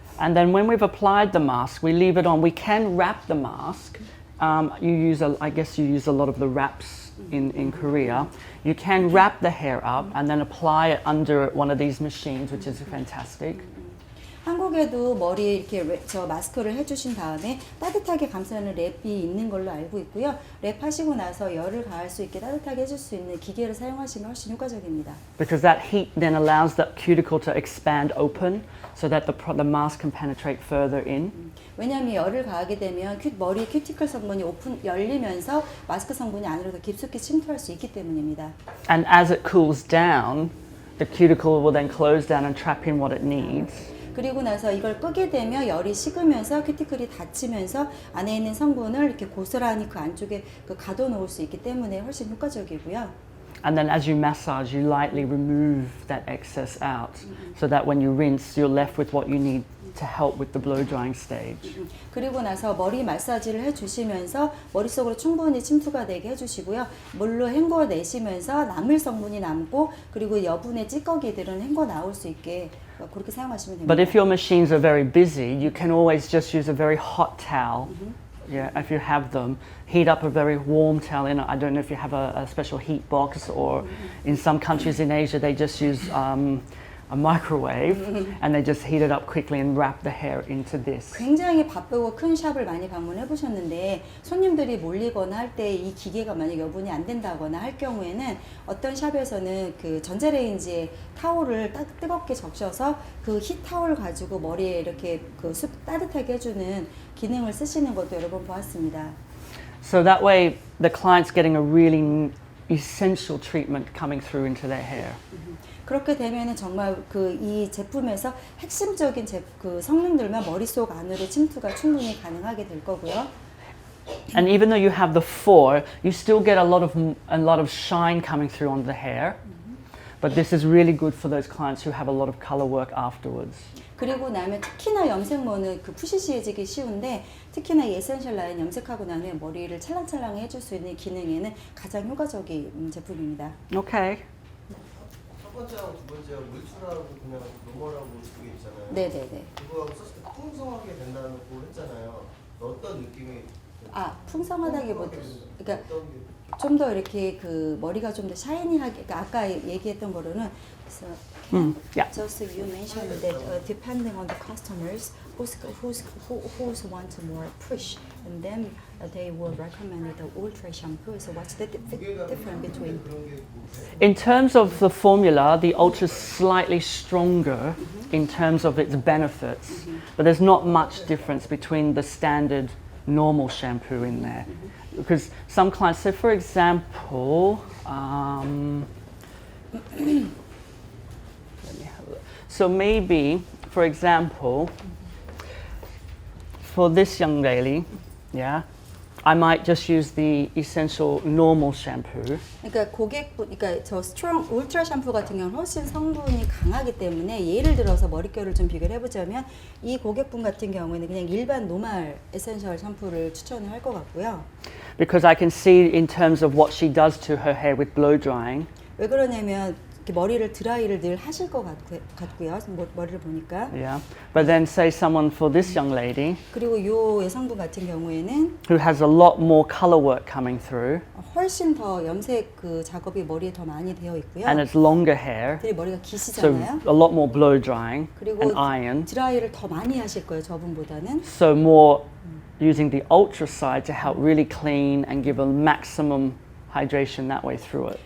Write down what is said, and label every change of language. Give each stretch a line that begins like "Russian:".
English: And then when we've applied the mask, we leave it on. We can wrap the mask. I guess you use a lot of the wraps in Korea. You can wrap the hair up and then apply it under one of these machines, which is fantastic.
Korean: 한국에도 머리에 이렇게 저 마스크를 해주신 다음에 따뜻하게 감싸는 랩이 있는 걸로 알고 있고요. 랩하시고 나서 열을 가할 수 있게 따뜻하게 해줄 수 있는 기계를 사용하시면 훨씬 효과적입니다.
English: Because that heat then allows that cuticle to expand open so that the mask can penetrate further in.
Korean: 왜냐하면 열을 가하게 되면 머리 큐티클 성분이 열리면서 마스크 성분이 안으로 더 깊숙이 침투할 수 있기 때문입니다.
English: And as it cools down, the cuticle will then close down and trap in what it needs.
Korean: 그리고 나서 이걸 끄게 되면 열이 식으면서 큐티클이 닫히면서 안에 있는 성분을 이렇게 고스란히 그 안쪽에 가둬놓을 수 있기 때문에 훨씬 효과적이고요.
English: And then as you massage, you lightly remove that excess out so that when you rinse, you're left with what you need to help with the blow drying stage.
Korean: 그리고 나서 머리 마사지를 해주시면서 머릿속으로 충분히 침투가 되게 해주시고요. 물로 헹궈 내시면서 남을 성분이 남고 그리고 여분의 찌꺼기들은 헹궈 나올 수 있게 그렇게 사용하시면 됩니다.
English: But if your machines are very busy, you can always just use a very hot towel. Yeah, if you have them, heat up a very warm towel. I don't know if you have a special heat box, or in some countries in Asia they just use a microwave and they just heat it up quickly and wrap the hair into this.
Korean: 굉장히 바쁘고 큰 샵을 많이 방문해 보셨는데 손님들이 몰리거나 할 때 이 기계가 만약 여분이 안 된다거나 할 경우에는 어떤 샵에서는 그 전자레인지에 타올을 뜨겁게 적셔서 그 히 타올 가지고 머리에 이렇게 그 따뜻하게 해주는 기능을 쓰시는 것도 여러 번 보았습니다.
English: So that way the client's getting a really essential treatment coming through into their hair.
Korean: 그렇게 되면은 정말 그 이 제품에서 핵심적인 그 성능들만 머릿속 안으로 침투가 충분히 가능하게 될 거고요.
English: And even though you have the four, you still get a lot of shine coming through on the hair. But this is really good for those clients who have a lot of color work afterwards.
Korean: 그리고 나면 특히나 염색모는 그 푸시시해지기 쉬운데 특히나 이 에센셜 라인 염색하고 나면 머리를 찰랑찰랑해 해줄 수 있는 기능에는 가장 효과적인 제품입니다.
English: Okay.
Korean: 첫 번째하고 두 번째하고 물출하고 그냥 노멀하고 두 개 있잖아요. 네네네. 그거하고 썼을 때 풍성하게 된다고 했잖아요. 어떤 느낌이? 풍성하다기보다 그러니까 좀 더 이렇게 그 머리가 좀 더 샤이니하게 그러니까 아까 얘기했던 거로는
English: Yeah. just you mentioned that depending on the customers who's want more push, and then they will recommend the ultra shampoo. So what's the difference between? In terms of the formula, the Ultra is slightly stronger in terms of its benefits, but there's not much difference between the standard normal shampoo in there. Because some clients, so for example, let me have a look. So maybe, for example, for this young lady, yeah, I might just use the essential normal shampoo.
Korean: 그러니까 그러니까 저 스트롱 울트라 샴푸 같은 경우는 훨씬 성분이 강하기 때문에 예를 들어서 머릿결을 좀 비교를 해보자면 이 고객분 같은 경우에는 그냥 일반 노말 에센셜 샴푸를 추천을 할 것 같고요.
English: Because I can see in terms of what she does to her hair with blow drying.
Korean: 왜 그러냐면 머리를 드라이를 늘 하실 것 같고요. 머리를 보니까.
English: Yeah. But then say someone for this young lady.
Korean: 그리고 이 여성분 같은 경우에는
English: who has a lot more color work coming through.
Korean: 훨씬 더 염색 그 작업이 머리에 더 많이 되어 있고요.
English: And it's longer hair.
Korean: 들이 머리가
English: So
Korean: 기시잖아요.
English: a lot more blow drying
Korean: 그리고
English: and iron.
Korean: 드라이를 더 많이 하실 거예요. 저분보다는.
English: So more using the ultra side to help really clean and give a maximum hydration that way through it.